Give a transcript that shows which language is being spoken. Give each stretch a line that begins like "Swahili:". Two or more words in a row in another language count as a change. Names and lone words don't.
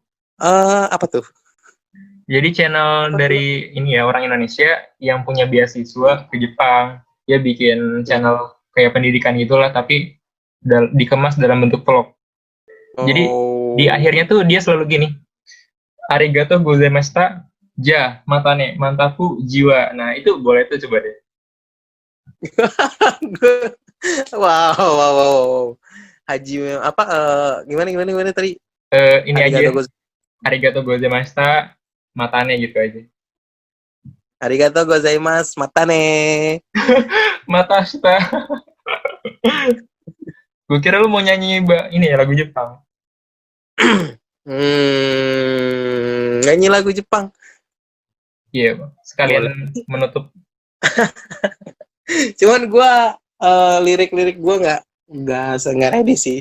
Indonesian: Apa tuh? Jadi channel dari ini ya, orang Indonesia yang punya beasiswa ke Jepang. Dia bikin channel kayak pendidikan gitulah, tapi dikemas dalam bentuk vlog. Jadi di akhirnya tuh dia selalu gini.
Japanese: ありがとうございました、じゃ、またね,
Indonesian: mantapu, jiwa. Nah, itu boleh tuh coba deh. wow. Haji apa gimana tadi? Ini aja.
Japanese: ありがとうございました、またね
Indonesian: gitu aja.
Japanese: ありがとうございます、またね. Matashita.
Indonesian: Gue kira lu mau nyanyi ini ya lagu Jepang. Nyanyi lagu Jepang. Iya, sekalian menutup. Cuman gue lirik-lirik gue nggak ready sih.